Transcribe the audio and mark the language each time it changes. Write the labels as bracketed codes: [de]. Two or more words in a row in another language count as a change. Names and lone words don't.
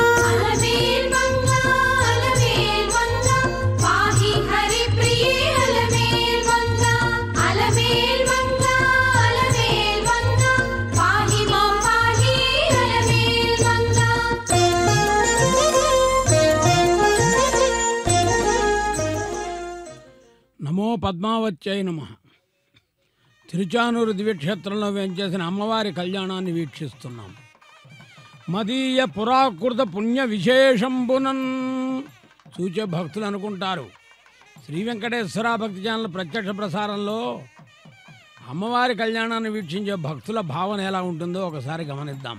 [sa] पाहि हरि प्रिये अलमेल मंगा पाहि मां पाहि अलमेल मंगा। నమో పద్మావత్యై నమః. [te] తిరుచానూరు దివ్యక్షేత్రంలో వేంచేసిన అమ్మవారి కళ్యాణాన్ని వీక్షిస్తున్నాం. మదీయ పురాకృత పుణ్య విశేషంబునన్ చూచే భక్తులు అనుకుంటారు శ్రీ వెంకటేశ్వర భక్తి ఛానల్ ప్రత్యక్ష ప్రసారంలో అమ్మవారి కళ్యాణాన్ని వీక్షించే భక్తుల భావన ఎలా ఉంటుందో ఒకసారి గమనిద్దాం.